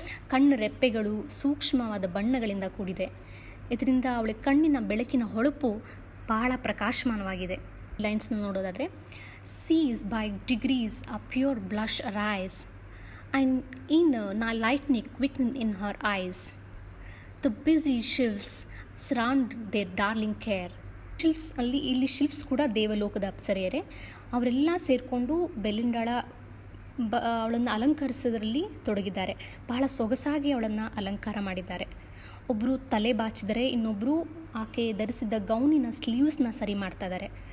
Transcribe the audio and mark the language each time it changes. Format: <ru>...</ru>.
<kn>ಕಣ್ಣು ರೆಪ್ಪೆಗಳು ಸೂಕ್ಷ್ಮವಾದ ಬಣ್ಣಗಳಿಂದ ಕೂಡಿದೆ. ಇದರಿಂದ ಅವಳ ಕಣ್ಣಿನ ಬೆಳಕಿನ ಹೊಳಪು ಬಹಳ ಪ್ರಕಾಶಮಾನವಾಗಿದೆ. ಲೈನ್ಸ್ನ ನೋಡೋದಾದರೆ,</kn> <en>Sees by degrees a pure blush arise and inner lightning quicken in her eyes. The busy sylphs surround their darling care.</en> <kn>ಇಲ್ಲಿ ಶಿಲ್ಪ್ಸ್ ಕೂಡ ದೇವಲೋಕದ ಅಪ್ಸರೆಯರೇ. ಅವರೆಲ್ಲ ಸೇರಿಕೊಂಡು ಬೆಲಿಂಡಾಳ ಅವಳನ್ನು ಅಲಂಕರಿಸೋದ್ರಲ್ಲಿ ತೊಡಗಿದ್ದಾರೆ. ಬಹಳ ಸೊಗಸಾಗಿ ಅವಳನ್ನು ಅಲಂಕಾರ ಮಾಡಿದ್ದಾರೆ. ಒಬ್ಬರು ತಲೆ ಬಾಚಿದರೆ, ಇನ್ನೊಬ್ಬರು ಆಕೆ ಧರಿಸಿದ್ದ ಗೌನಿನ ಸ್ಲೀವ್ಸ್ನ ಸರಿ ಮಾಡ್ತಾ ಇದ್ದಾರೆ.</kn>